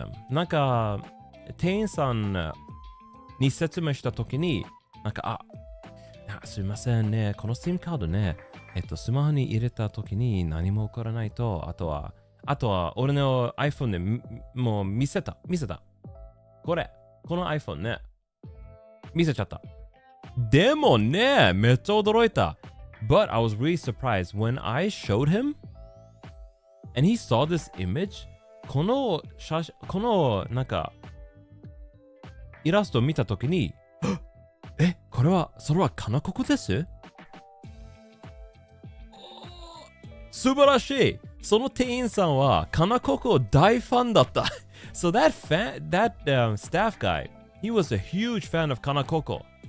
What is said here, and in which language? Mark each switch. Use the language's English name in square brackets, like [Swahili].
[Japanese] なんか店員さんに説明した時になんかすいませんね、この SIM カードね、スマホに入れた時に何も起こらないと、あとは俺の iPhone でもう見せた。この iPhone ね、見せちゃった。でもね、めっちゃ驚いた。 [English] But I was really surprised when I showed him and he saw this image. [Japanese] このなんかイラストを見たときに、それはカナココです？素晴らしい。その店員さんはカナココ大ファンだった。 [English] So that staff guy, he was a huge fan of カナココ。